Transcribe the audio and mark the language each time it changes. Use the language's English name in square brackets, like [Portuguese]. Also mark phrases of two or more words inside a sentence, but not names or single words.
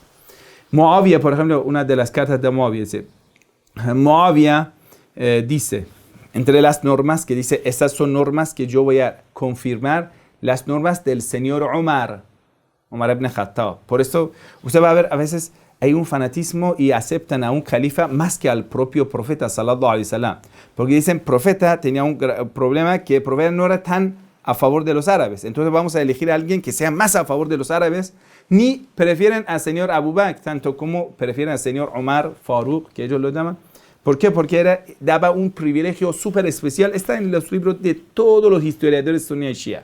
[Spanish] Muawiyah, por ejemplo, una de las cartas de Muawiyah dice, dice, entre las normas que dice, estas son normas que yo voy a confirmar, las normas del señor Omar ibn Khattab. Por eso usted va a ver a veces hay un fanatismo y aceptan a un califa más que al propio profeta [Arabic] صلى الله عليه وسلم. [Spanish] Porque dicen, profeta tenía un problema que el profeta no era tan a favor de los árabes. Entonces vamos a elegir a alguien que sea más a favor de los árabes. Ni prefieren al señor Abu Bakr, tanto como prefieren al señor Omar Faruq, que ellos lo llaman. ¿Por qué? Porque daba un privilegio súper especial. Está en los libros de todos los historiadores suní y shia.